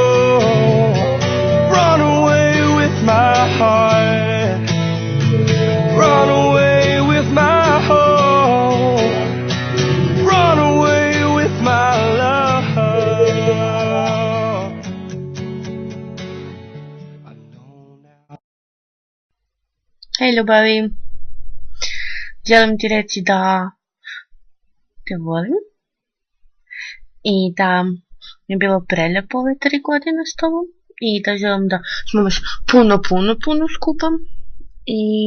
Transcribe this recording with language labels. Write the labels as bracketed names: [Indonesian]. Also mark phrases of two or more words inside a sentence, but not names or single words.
[English] Run away with my heart, run away with my hope, run away with my love. I know now. [Croatian] Hej ljubavi, želim ti reći da te volim i da mi je bilo prelijepo ove 3 godine s tobom i da želim da smo još puno skupa i